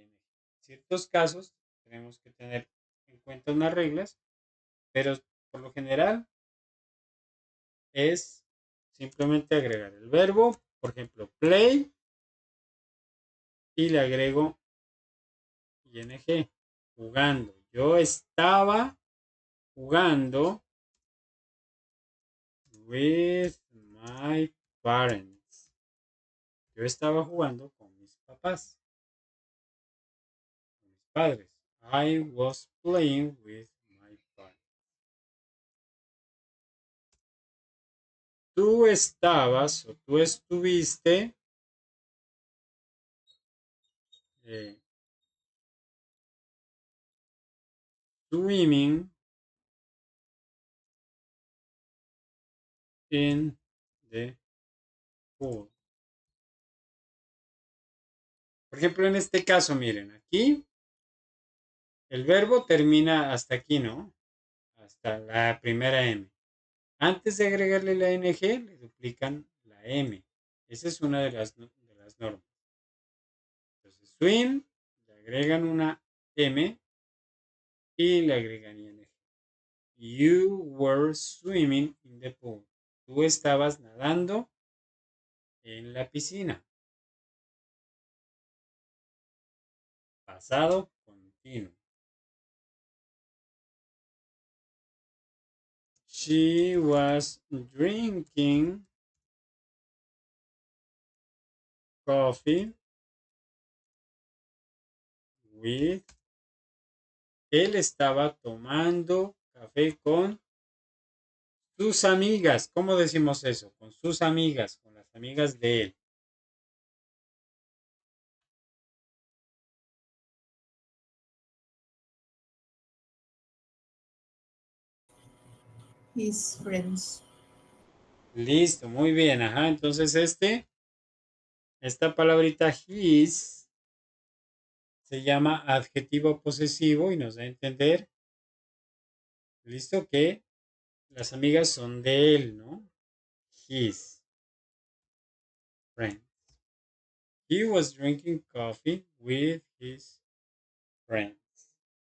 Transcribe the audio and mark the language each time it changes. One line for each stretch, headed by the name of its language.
Spanish: En ciertos casos tenemos que tener en cuenta unas reglas, pero por lo general es simplemente agregar el verbo, por ejemplo, play, y le agrego ing, jugando. Yo estaba jugando
English: with my parents.
Spanish: Yo estaba jugando con mis papás, con mis padres.
English: I was playing with my parents.
Spanish: Tú estabas o tú estuviste
English: swimming in the pool.
Spanish: Por ejemplo, en este caso, miren, aquí el verbo termina hasta aquí, ¿no? Hasta la primera M. Antes de agregarle la ing, le duplican la M. Esa es una de las normas. Entonces, swim, le agregan una M y le agregan ing.
English: You were swimming in the pool.
Spanish: tú estabas nadando en la piscina. Pasado continuo.
English: She was drinking coffee with.
Spanish: Él estaba tomando café con sus amigas. ¿Cómo decimos eso? Con sus amigas, con las amigas de él.
English: His friends.
Spanish: Listo, muy bien. Ajá, entonces esta palabrita his se llama adjetivo posesivo y nos da a entender, listo, que las amigas son de él, ¿no?
English: His friends. He was drinking coffee with his friends.